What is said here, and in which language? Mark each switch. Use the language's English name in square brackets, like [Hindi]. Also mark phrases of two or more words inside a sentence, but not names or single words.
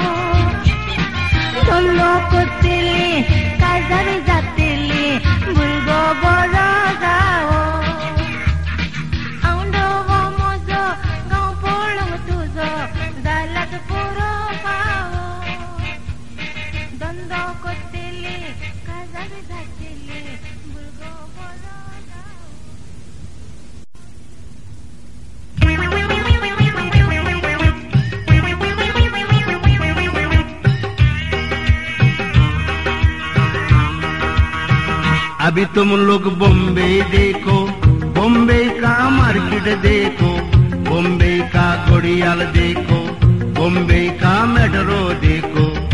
[Konkani] धंदो करतली काजारी जातली भुरगो बरो जावो आवडो म्हजो गांव पळोवंक तुजो जाल्याच पुरो फावो धंदो करतली काजारी जातली भुरगो बरो [Hindi] अभी तुम लोग बॉम्बे देखो बॉम्बे का मार्केट देखो बॉम्बे का घड़ियाल देखो बॉम्बे का मेट्रो देखो